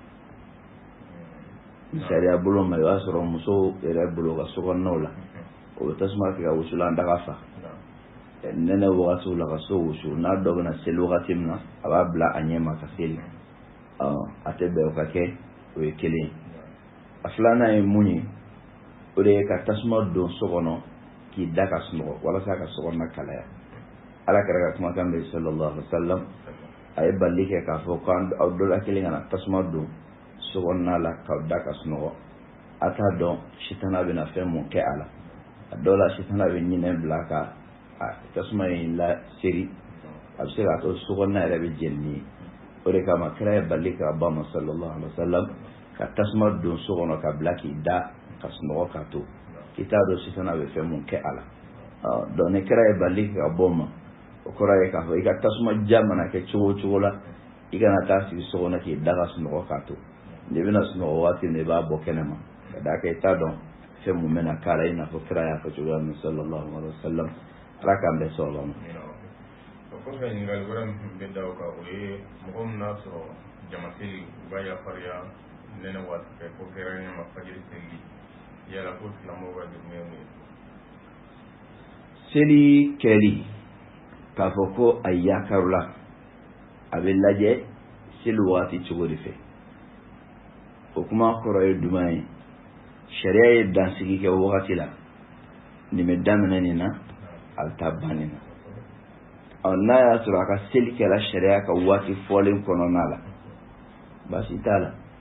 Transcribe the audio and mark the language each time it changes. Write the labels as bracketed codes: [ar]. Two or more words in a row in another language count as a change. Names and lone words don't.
[bm] misaliya bolo ma i b'a sɔrɔ musow yɛrɛ bolo ka sokɔnɔnaw la o bɛ tasuma kɛ ka wusulan daga fa nɛnɛ wagatiw la ka so wusu n'a dɔ bɛna seli wagati min na a b'a bila a ɲɛ ma ka seli a tɛ bɛn o ka kɛ o ye kelen a filanan ye mun ye o de ye ka tasuma don so kɔnɔ k'i da ka sunɔgɔ walasa ka sokɔnɔna kalaya Ala kɛra ka kumakan bɛ [ar] صلى الله عليه وسلم [bm] a ye bali kɛ k'a fɔ k'aw dɔ la kelen ka na tasuma don so kɔnɔna la k'aw da ka sunɔgɔ a t'a dɔn sitana bɛna fɛn mun kɛ a la a dɔw la sitana bɛ ɲinɛ bila ka tasuma in la seri a bɛ se k'a to so kɔnɔna yɛrɛ bɛ jeni ni ye o de kama kira ye bali k'a ba ma [ar] صلى الله عليه وسلم [bm] ka tasuma don so kɔnɔ ka bila k'i da ka sunɔgɔ k'a to k'i t'a dɔn sitana bɛ fɛn mun kɛ a la donc ni kira ye bali ka bɔ ma o kɔrɔ ye k'a fɔ i ka tasuma ja mana kɛ cogo o cogo la i kana taa sigi so kɔnɔ k'i da ka sunɔgɔ k'a to n'i bɛna sunɔgɔ waati min i b'a bɔ kɛnɛ ma ka d'a kan i t'a dɔn fɛn mun bɛna k'a la i n'a fɔ kira y'a fɔ cogoya min [ar] صلى الله عليه وسلم [bm] Ala k'an bɛ sɔrɔ ma o kɔfɛ ɲininkali wɛrɛ min bɛ da o kan o ye mɔgɔ min n'a sɔrɔ jamaseli u b'a yafariya nɛnɛ waati fɛ ko kɛra ɲama fajiri seli yala ko silamɛw ka jugumu ye mun ye seli kɛli k'a fɔ ko a yakarula a bɛ lajɛ seli waati cogo de fɛ o kuma kɔrɔ ye jumɛn ye sariya ye dansigi kɛ wagati la nin bɛ daminɛ nin na a bɛ taa ban nin na n'a y'a sɔrɔ a ka seli kɛla sariya ka waati fɔlen kɔnɔna la baasi t'a la